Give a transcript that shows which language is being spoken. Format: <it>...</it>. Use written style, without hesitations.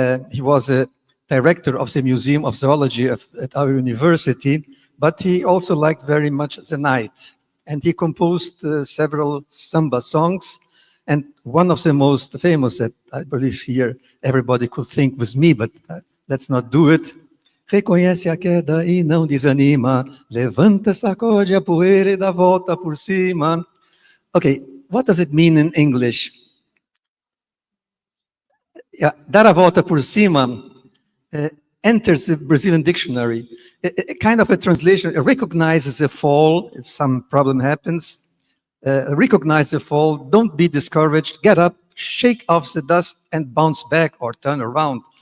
<en>He was a director of the Museum of Zoology at our university, but he also liked very much the night. And he composed several samba songs. And one of the most famous that I believe here everybody could think with me, but let's not do it.</en> <pt>Reconhece a queda e não desanima, levanta, sacode a poeira e dá volta por cima.</pt> <en>Okay, what does it mean in English? Yeah,</en> <pt>dar a volta por cima</pt> <en>enters the Brazilian dictionary. A kind of a translation, it recognizes a fall if some problem happens. Recognize the fall, don't be discouraged, get up, shake off the dust and bounce back or turn around.</en>